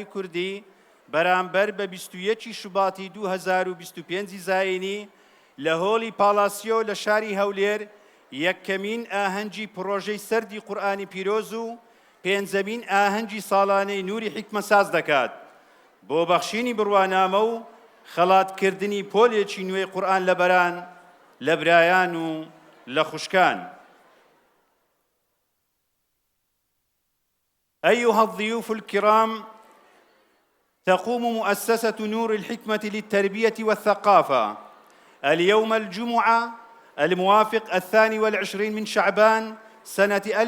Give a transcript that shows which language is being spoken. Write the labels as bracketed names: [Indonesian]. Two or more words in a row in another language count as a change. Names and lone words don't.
[Central Kurdish] کوردی بەرامبەر بە 21 شوباتی 2025 زاینی لە هۆڵی پالاسیۆ لە شاری هەولێر یەکەمین ئاهەنگی پرۆژەی سەردی قورئانی پیرۆز و پێنجەمین ئاهەنگی ساڵانەی نوری حیکمە ساز دەکات بۆ بەخشینی بڕوانامە و خەڵاتکردنی پۆلێکی نوێی قورئان لە بەران لە برایان و لە خوشکان [Arabic] أيها الضيوف الكرام تقوم مؤسسة نور الحكمة للتربية والثقافة اليوم الجمعة الموافق 22 من شعبان سنة